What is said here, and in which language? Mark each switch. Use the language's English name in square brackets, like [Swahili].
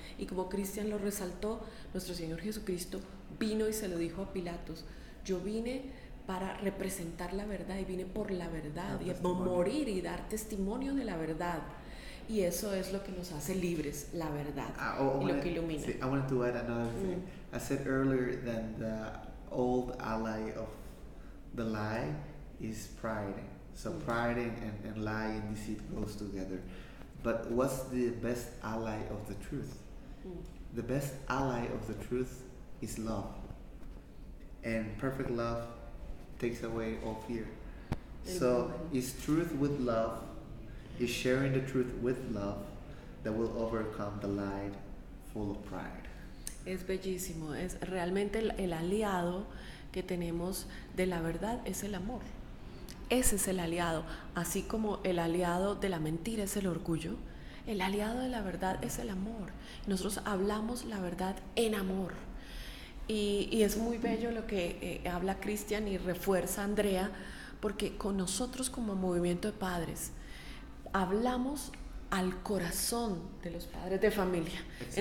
[Spanish] Y como Cristian lo resaltó, nuestro Señor Jesucristo vino y se lo dijo a Pilatos: yo vine para representar la verdad, y vine por la verdad, y morir y dar testimonio de la verdad. Y eso es lo que nos hace libres, la verdad, y lo que ilumina. [English] I wanted to add another thing. I said earlier that the old ally of the lie is pride. So pride and lie and deceit goes together. But what's the best ally of the truth? The best ally of the truth is love. And perfect love takes away all fear. So it's truth with love, is sharing the truth with love that will overcome the lie full of pride. [Spanish] Es bellísimo, es realmente el aliado que tenemos de la verdad es el amor. Ese es el aliado, así como el aliado de la mentira es el orgullo, el aliado de la verdad es el amor. Nosotros hablamos la verdad en amor. Y es muy bello lo que habla Cristian y refuerza Andrea, porque con nosotros como movimiento de padres hablamos al corazón de los padres de familia. Exacto.